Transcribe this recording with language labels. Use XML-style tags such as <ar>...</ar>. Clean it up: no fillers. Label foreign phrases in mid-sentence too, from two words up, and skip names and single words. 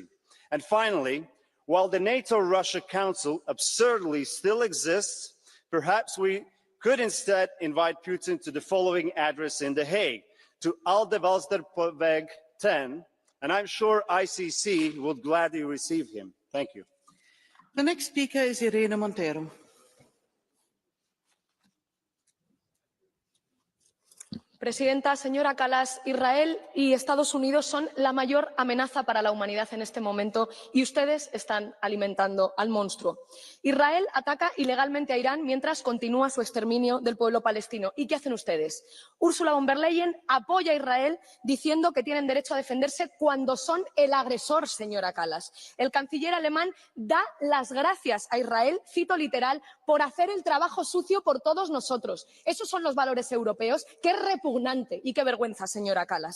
<en>And finally, while the NATO-Russia Council absurdly still exists, Perhaps we could instead invite Putin to the following address in The Hague, to Alde Walsterweg 10, and I'm sure ICC would gladly receive him. Thank you. The next speaker is Irene Montero.</en> <es>Presidenta, señora Kallas, Israel y Estados Unidos son la mayor amenaza para la humanidad en este momento y ustedes están alimentando al monstruo. Israel ataca ilegalmente a Irán mientras continúa su exterminio del pueblo palestino. ¿Y qué hacen ustedes? Ursula von der Leyen apoya a Israel diciendo que tienen derecho a defenderse cuando son el agresor, señora Kallas. El canciller alemán da las gracias a Israel, cito literal, por hacer el trabajo sucio por todos nosotros. Esos son los valores europeos. ¡Qué repugnante y qué vergüenza, señora Kallas!</es>